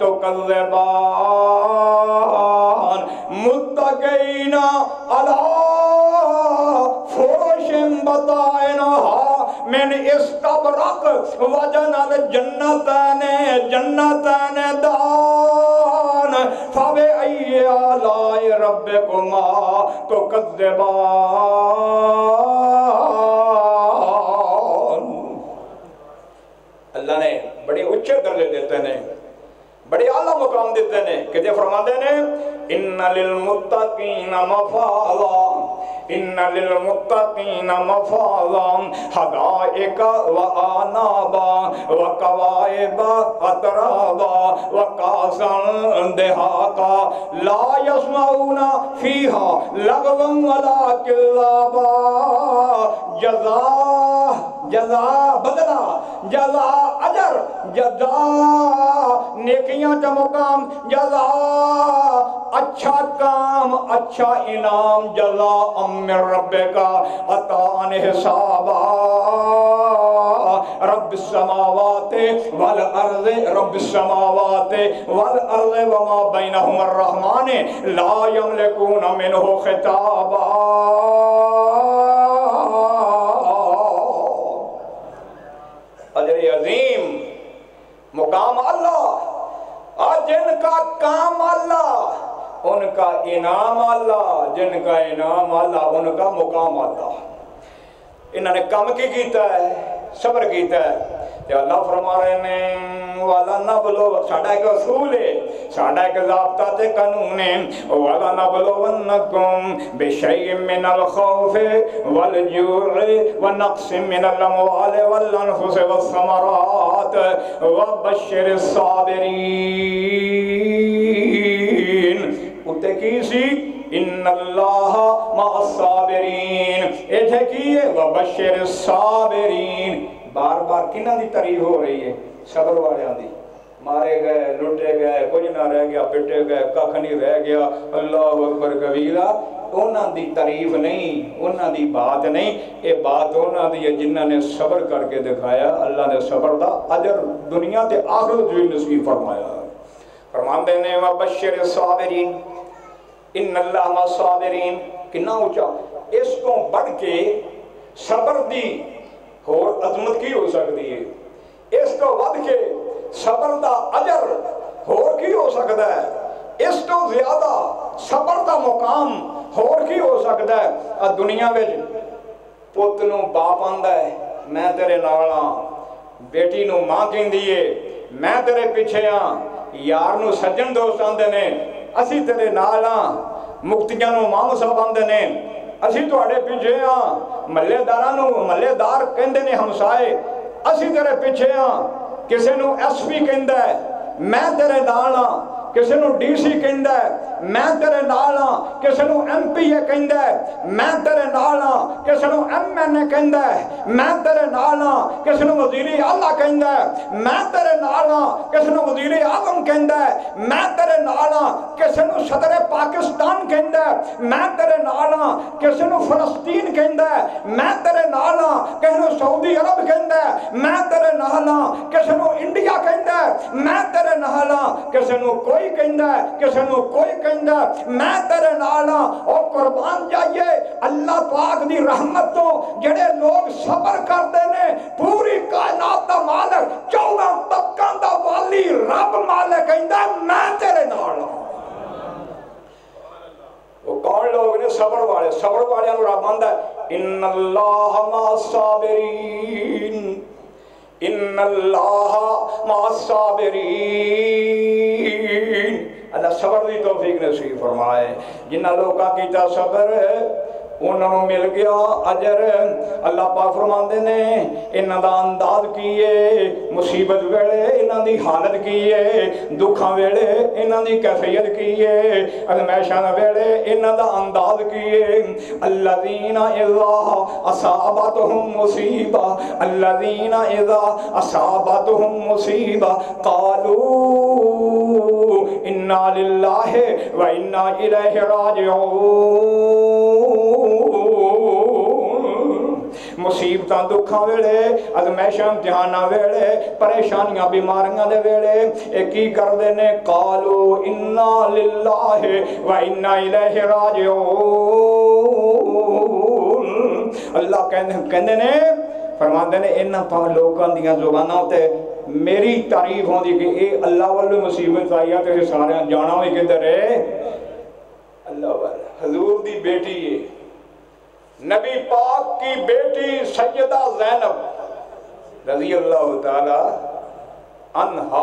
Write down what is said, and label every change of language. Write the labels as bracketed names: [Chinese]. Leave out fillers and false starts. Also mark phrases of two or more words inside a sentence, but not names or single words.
[Arabic] تُكَذِّبَانِ مُتَّكِئِينَ عَلَىٰ فُرُشٍ بَطَائِنُهَا مِنْ اسْتَبْرَقٍ وَجَنَى الْجَنَّتَانِ دَانٍ فَبِأَيِّ آلَاءِ رَبِّكُمَا تُكَذِّبَانِ. [Urdu] اللہ نے بڑے اچھے درجے دیتے ہیں، بڑے اعلیٰ مقام دیتے ہیں کہ جے فرماتے ہیں [Arabic] اِنَّ لِلْمُتَّقِينَ مَفَازًا إِنَّ لِلْمُتَّقِينَ مَفَازًا حَدَائِقَ وَأَعْنَابًا وَكَوَاعِبَ أَتْرَابًا وَكَأْسًا دِهَاقًا لَا يَسْمَعُونَ فِيهَا لَغْوًا وَلَا كِذَّابًا [Urdu] جزا بدلہ، جزا اجر، جزا نیکیاں کا مقام، جزا اچھا کام، اچھا انعام، [Arabic] جزا من ربک عطاء حسابا. رب السماوات والارض رب السماوات والارض وما بینہما الرحمن لا یملکون منہ خطابا. [Urdu] اجر عظیم، مقام اللہ، اور جن کا کام اللہ ان کا انعام اللہ، جن کا انعام اللہ ان کا مقام اللہ. [Punjabi] انہوں نے کام کی کیتا ہے، صبر کیتا ہے. کہ اللہ فرما رہے ہیں [Arabic] والا نبلو، [Punjabi] ساڑھا ایک اصول ہے، ساڑھا ایک ضابطہ تے قانون ہے. [Arabic] والا نبلونکم بشیء من الخوف والجوع ونقص من الاموال والانفس والثمرات وبشر الصابرین. [Punjabi] اتے کی سی [Arabic] ان اللہ مع الصابرین، [Punjabi] ایتھے کی ہے [Arabic] وبشر الصابرین. [Punjabi] بار بار کنہ دی تعریف ہو رہی ہے؟ صبر والے آدھی. [Urdu] مارے گئے، لٹے گئے، کچھ نہ رہ گیا، پٹے گئے، ککھ نہیں رہ گیا، [Arabic] اللہ اکبر کبیرہ. [Punjabi] انہاں دی تعریف نہیں، انہاں دی بات نہیں، یہ بات انہاں دی جنہاں نے صبر کر کے دکھایا. اللہ نے صبر دا اجر دنیا تے آخرت جو نصیب فرمایا. فرماندے نے [Arabic] وبشر الصابرین ان اللہ مع الصابرین. [Punjabi] کنا اونچا اس کو بڑھ کے صبر دی اور عظمت کی ہو سکتی ہے؟ اس کو ود کے صبر دا اجر اور کی ہو سکتا ہے؟ اس تو زیادہ صبر دا مقام اور کی ہو سکتا ہے؟ دنیا میں پوت نو باپ آندا ہے میں تیرے نال ہاں، بیٹی نو ماں کہندی ہے میں تیرے پیچھے ہاں، یار نو سجن دوست آندے نے اسی تیرے نال ہاں، مفتیاں نو مام صاحب آندے نے اسی تواڈے پیچھے ہاں، محلے داراں نو محلے دار کہندے نے ہمسائے اسی تیرے پیچھے ہاں، کسے نو ایس پی کہندا ہے میں تیرے نال ہاں، کسے نو ڈی سی کہندا ہے میں تیرے نال ہاں، کسے نو ایم پی اے کہندا ہے میں تیرے نال ہاں، کسے نو ایم این اے کہندا ہے میں تیرے نال ہاں، کسے نو وزیر اعلیٰ کہندا ہے میں تیرے نال ہاں، کسے نو وزیر اعظم کہندا ہے میں تیرے نال ہاں، کسے نو صدر پاکستان کہندا ہے میں تیرے نال ہاں، کسے نو فلسطین کہندا ہے میں تیرے نال ہاں، کسے نو سعودی عرب کہندا ہے میں تیرے نال ہاں، کسے نو انڈیا کہندا ہے میں تیرے نال ہاں، کسے نو کوئی کہندا ہے کسے نو کوئی کہندا ہے میں تیرے نال ہاں. اور قربان جائیے اللہ پاک دی رحمت تو جڑے لوگ صبر کرتے نے پوری کائنات دا مالک 14 طبقاں دا والی رب مالک کہندا ہے میں تیرے نال ہاں. وہ کون لوگ نے؟ صبر والے نو رب آندا ہے [Arabic] ان اللہ مع الصابرین ان اللہ مع الصابرین. [Punjabi] اللہ صبر دی توفیق نصیب فرمائے. جنہ لوگاں کیتا صبر انہوں نے مل گیا اجر. اللہ پاک فرماندے نے انہاں دا انداز کیے مصیبت ویلے انہاں دی حالت کیے دکھاں ویلے انہاں دی کیفیت کیے ازمائشاں ویلے انہاں دا انداز کیے. [Arabic] الذین اذا اصابتهم مصیبہ الذین اذا اصابتهم مصیبہ قالوا انا للہ و انا الیہ راجعون. [Punjabi] مصیبتاں دکھاں ویلے ازمائشاں امتحاناں ویلے پریشانیاں بیماریاں دے ویلے ایک ہی کردے نے [Arabic] قالو انا للہ و انا الیہ راجعون. [Punjabi] اللہ کہندے نے فرماندے نے انہاں لوکاں دیاں زباناں تے میری تعریف ہوندی کہ اے اللہ والے مصیبت آئی ہے تے سارے جانا ہوئی کدھر ہے اللہ والے. حضور دی بیٹی ہے نبی پاک کی بیٹی سیدہ زینب [Arabic] رضی اللہ تعالی عنہا.